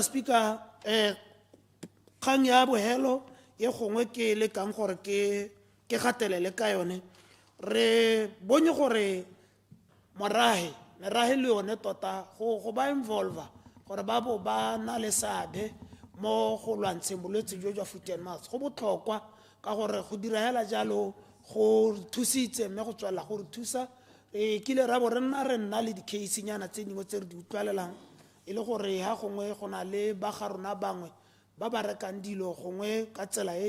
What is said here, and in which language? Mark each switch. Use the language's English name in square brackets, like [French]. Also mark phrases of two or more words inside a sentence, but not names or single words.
[Tswana] Speaker kgang ya bohelo ye gongwe ke le kang gore ke gatelele ka yone re bone gore merahe le yone tota go ba involve gore ba bo ba na le seabe mo go lwantsheng bolwetse jo jwa [English] foot and [Tswana] mouth go botlhokwa ka gore go dira hela jalo go thusitse mme go tswela go re thusa kile ra bo re nna le di-case nyana tse dingwe tse re di utlwalelang e le gore ha gongwe go na le ba ga rona bangwe ba ba rekang dilo gongwe ka tsela e